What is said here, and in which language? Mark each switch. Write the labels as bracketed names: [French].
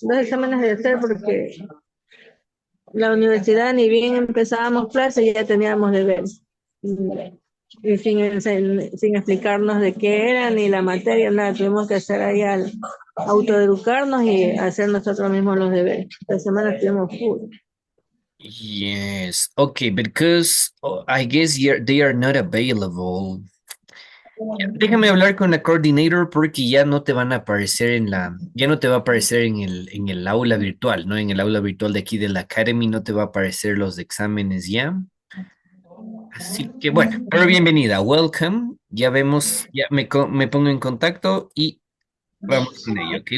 [Spanish] Dos exámenes de hacer porque la universidad ni bien empezábamos clases ya teníamos deberes. Y sin explicarnos de qué era ni la materia, nada. Tuvimos que hacer ahí al autoeducarnos y hacer nosotros mismos los deberes. Esta semana estuvimos full. [English] Yes, okay, because I guess they are not available. [Spanish] Déjame hablar con la coordinator porque ya no te van a aparecer ya no te va a aparecer en el aula virtual, ¿no? En el aula virtual de aquí de la Academy no te va a aparecer los exámenes ya. Así que bueno, pero bienvenida, welcome. Ya vemos, ya me pongo en contacto y vamos con ello, okay?